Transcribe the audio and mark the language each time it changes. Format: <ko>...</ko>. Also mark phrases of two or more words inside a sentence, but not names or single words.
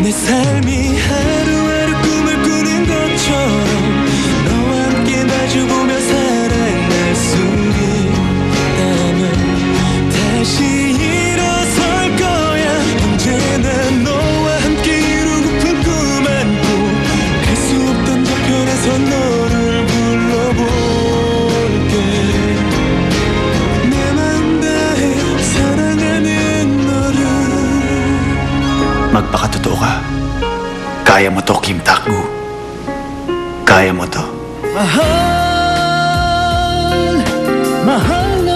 <ko>삶이 하루하루 꿈을 꾸는 것처럼 너와 함께 마주보며 살아갈 수 있다면 다시 일어설 거야 언제나 너와 함께 이루고픈 꿈 안고 갈 수 없던 저편에서 너를 불러볼게 내 맘 다해 사랑하는 너를</ko> <tl>Magpakatotoo ka. Kaya mo to, Kim Tak-gu. Kaya mo to.</tl> <en>My heart</en>